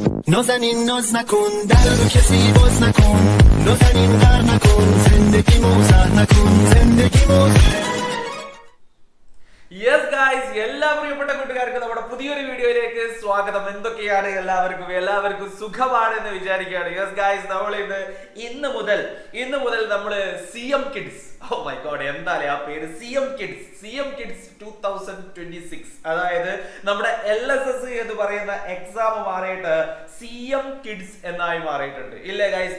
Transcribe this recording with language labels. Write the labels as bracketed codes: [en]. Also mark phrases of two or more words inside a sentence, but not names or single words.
[fa] نازنین ناز نکن در رو کسی باز نکن نازنین غر نکن زندگی موزه نکن زندگی موزه [en] yes guys, [ml] എല്ലാ പ്രിയപ്പെട്ട കൂട്ടുകാർക്കും നമ്മുടെ പുതിയൊരു വീഡിയോയിലേക്ക് സ്വാഗതം. എന്തൊക്കെയാണ് എല്ലാവർക്കും സുഖമാണ് എന്ന് വിചാരിക്കുകയാണ്. [en] yes guys, [ml] നമ്മൾ ഇന്ന് മുതൽ നമ്മള് CM കിഡ്സ്, [en] oh my god, [ml] എന്തായാലും ആ പേര് CM കിഡ്സ് 2026, അതായത് നമ്മുടെ LSS എന്ന് പറയുന്ന എക്സാം മാറിയിട്ട് CM കിഡ്സ് എന്നായി മാറിയിട്ടുണ്ട് ഇല്ലേ ഗായ്സ്?